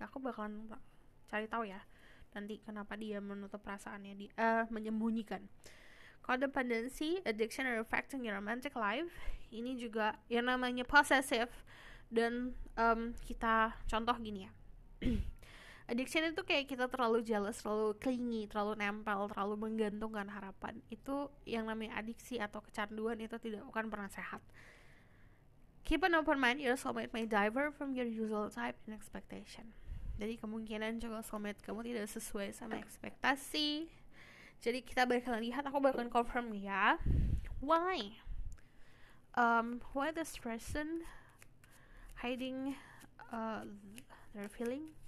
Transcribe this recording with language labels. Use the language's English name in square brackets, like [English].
[Indonesian] Aku bakalan cari tahu ya nanti kenapa dia menutup perasaannya, menyembunyikan. [English] Codependency, addiction or affecting your romantic life. [Indonesian] Ini juga yang namanya possessive. Dan kita contoh gini ya. Addiction itu kayak kita terlalu jealous, terlalu clingy, terlalu nempel, terlalu menggantungkan harapan. Itu yang namanya adiksi atau kecanduan, itu bukan pernah sehat. [English] Keep an open mind, your soulmate may differ from your usual type and expectation. [Indonesian] Jadi kemungkinan juga soulmate kamu tidak sesuai sama ekspektasi. Jadi kita bakalan lihat, aku bakalan confirm ya. [English] Why this person hiding their feeling?